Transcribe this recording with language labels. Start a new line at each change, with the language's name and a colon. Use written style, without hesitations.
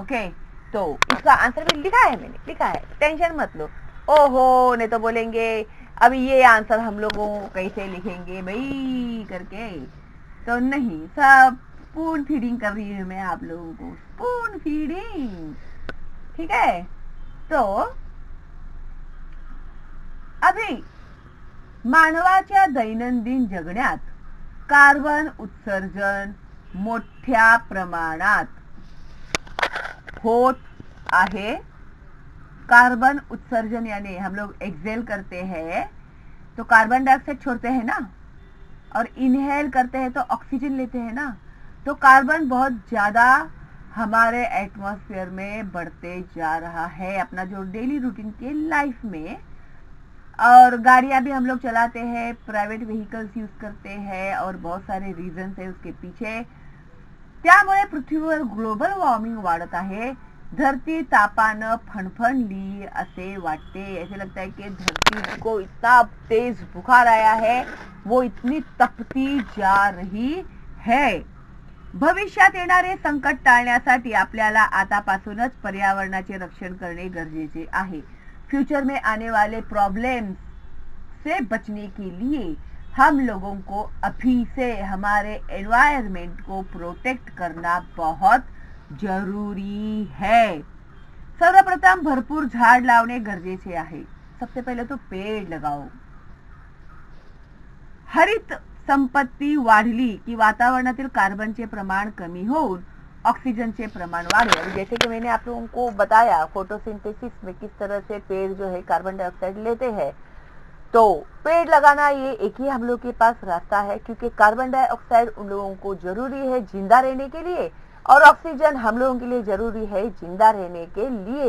Hindi: Okay, तो इसका answer भी लिखा है, मैंने लिखा है, टेंशन मत लो। ओहो, नहीं तो बोलेंगे अभी ये आंसर हम लोगों कैसे लिखेंगे भाई करके, तो नहीं, सब स्पून फीडिंग कर रही हूँ मैं आप लोगों को, स्पून फीडिंग, ठीक है।
Marathi: तो अभी मानवाच्या दैनंदिन जगण्यात कार्बन उत्सर्जन मोठ्या प्रमाणात होत आहे।
Hindi: कार्बन उत्सर्जन यानी हम लोग एक्सेल करते हैं तो कार्बन डाइऑक्साइड छोड़ते हैं ना, और इनहेल करते हैं तो ऑक्सीजन लेते हैं ना। तो कार्बन बहुत ज्यादा हमारे एटमॉस्फेयर में बढ़ते जा रहा है अपना जो डेली रूटीन के लाइफ में। और गाड़ियां भी हम लोग चलाते हैं, प्राइवेट व्हीकल्स यूज करते हैं और बहुत सारे रीजन्स है उसके पीछे।
Marathi: त्यामुळे पृथ्वीवर ग्लोबल वॉर्मिंग वाढत आहे। धरती तापानं फणफणली असे वाटते,
Hindi: ऐसे लगता है कि धरती को इतना तेज बुखार आया है, वो इतनी तपती जा रही है।
Marathi: भविष्यात येणारे संकट टाळण्यासाठी आपल्याला आतापासूनच पर्यावरणाचे रक्षण करणे गरजेचे आहे।
Hindi: फ्यूचर में आने वाले प्रॉब्लम्स से बचने के लिए हम लोगों को अभी से हमारे एनवायरनमेंट को प्रोटेक्ट करना बहुत जरूरी है।
Marathi: सर्वप्रथम भरपूर झाड़ लावणे गरजेचे आहे।
Hindi: सबसे पहले तो पेड़ लगाओ।
Marathi: हरित संपत्ती वाढली की वातावरणातील कार्बनचे प्रमाण कमी होऊन ऑक्सीजनचे प्रमाण वाढेल।
Hindi: जैसे कि मैंने आप लोगों को बताया फोटोसिंथेसिस में किस तरह से पेड़ जो है कार्बन डाइऑक्साइड लेते हैं। तो पेड़ लगाना ये एक ही हम लोग के पास रास्ता है, क्योंकि कार्बन डाइऑक्साइड उन लोगों को जरूरी है जिंदा रहने के लिए, और ऑक्सीजन हम लोगों के लिए जरूरी है जिंदा रहने के लिए।